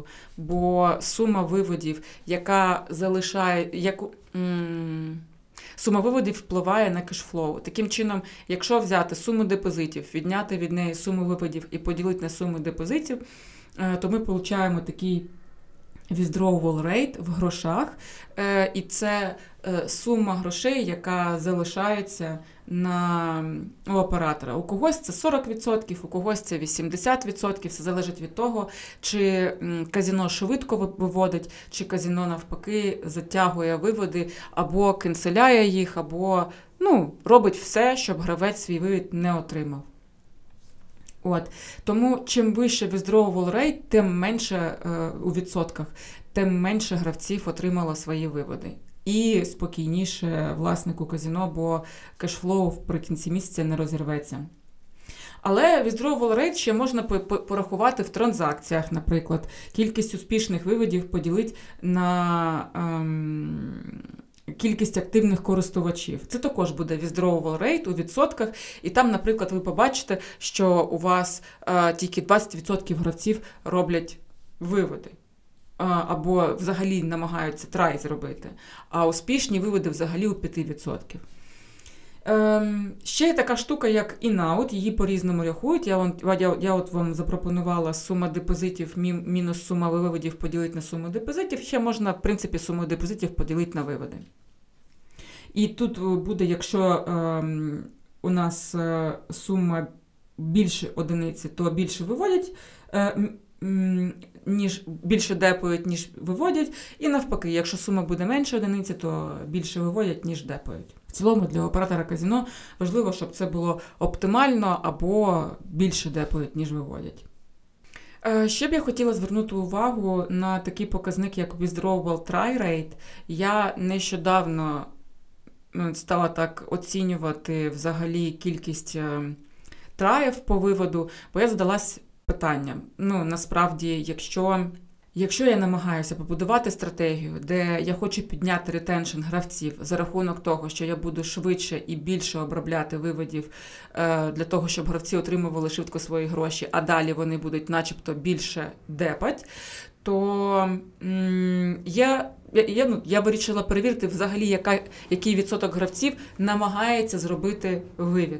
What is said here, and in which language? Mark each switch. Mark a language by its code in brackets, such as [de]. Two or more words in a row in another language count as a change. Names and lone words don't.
[uk] Бо сума виводів, яка залишає... Сума виводів впливає на кешфлоу. Таким чином, якщо взяти суму депозитів, відняти від неї суму виводів і поділити на суму депозитів, то ми отримуємо такий [en] withdrawal rate [uk] в грошах. І це сума грошей, яка залишається у оператора. У когось це 40%, у когось це 80%. Все залежить від того, чи казино швидко виводить, чи казино навпаки затягує виводи, або канцеляє їх, або робить все, щоб гравець свій вивід не отримав. Тому чим вище [en] withdrawal rate, [uk] тим менше у відсотках, тим менше гравців отримало свої виводи. І спокійніше власнику казино, бо кешфлоу вприкінці місяця не розірветься. Але [en] withdrawal rate [uk] ще можна порахувати в транзакціях, наприклад. Кількість успішних виводів поділити на кількість активних користувачів. Це також буде [en] withdrawal rate [uk] у відсотках. І там, наприклад, ви побачите, що у вас тільки 20% гравців роблять виводи. Або взагалі намагаються трай зробити. А успішні виводи взагалі у 5%. Ще є така штука, як in-out, її по-різному рахують. Я вам запропонувала сума депозитів мінус сума виводів поділити на суму депозитів. Ще можна, в принципі, суму депозитів поділити на виводи. І тут буде, якщо у нас сума більше одиниці, то більше виводять, більше депають, ніж виводять. І навпаки, якщо сума буде менше одиниці, то більше виводять, ніж депають. В цілому для оператора казино важливо, щоб це було оптимально або більше депають, ніж виводять. Ще б я хотіла звернути увагу на такий показник, як [en] withdrawal try rate. [uk] Я нещодавно стала так оцінювати взагалі кількість траїв по виводу, бо я задалась питанням. Насправді, якщо я намагаюся побудувати стратегію, де я хочу підняти ретеншн гравців за рахунок того, що я буду швидше і більше обробляти виводів для того, щоб гравці отримували швидко свої гроші, а далі вони будуть начебто більше депать, то я вирішила перевірити взагалі, який відсоток гравців намагається зробити вивід.